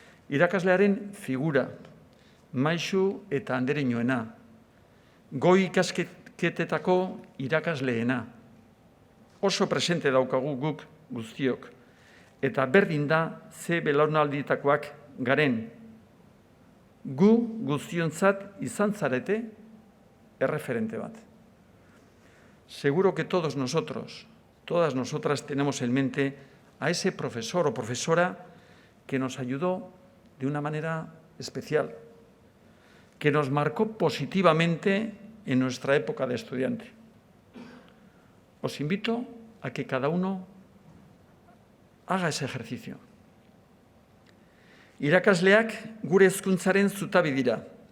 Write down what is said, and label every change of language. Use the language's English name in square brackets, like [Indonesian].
[Basque] Irakaslearen figura, maixu eta andereñoena, goi ikasketetako irakasleena, oso presente daukagu guk guztiok, eta berdin da ze belaunalditakoak garen. Gu guztiontzat izan zarete erreferente bat. [Spanish] Seguro que todos nosotros, todas nosotras tenemos en mente a ese profesor o profesora que nos ayudó de una manera especial, que nos marcó positivamente en nuestra época de estudiante. Os invito a que cada uno haga ese ejercicio. [Basque] Irakasleak gure hezkuntzaren zutabe dira.